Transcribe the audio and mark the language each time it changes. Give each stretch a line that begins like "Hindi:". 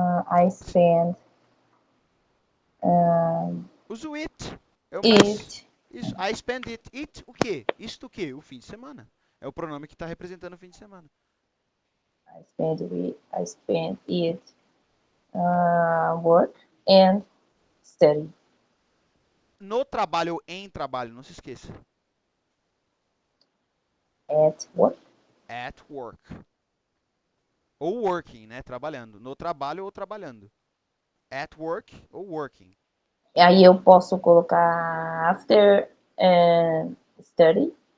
English: I spend
Portuguese: Usa o it, é o mais...
English: it. Isso, I spend it. It
Portuguese: o quê? Isto o quê? O fim de semana. É o pronome que está representando o fim de semana.
English: I spend it work and study.
Portuguese: No trabalho ou em trabalho, não se esqueça.
English: At work. At work.
Portuguese: Ou working, né? Trabalhando. No trabalho ou trabalhando.
English: At work ou working.
Portuguese: Aí eu posso colocar
English: after study.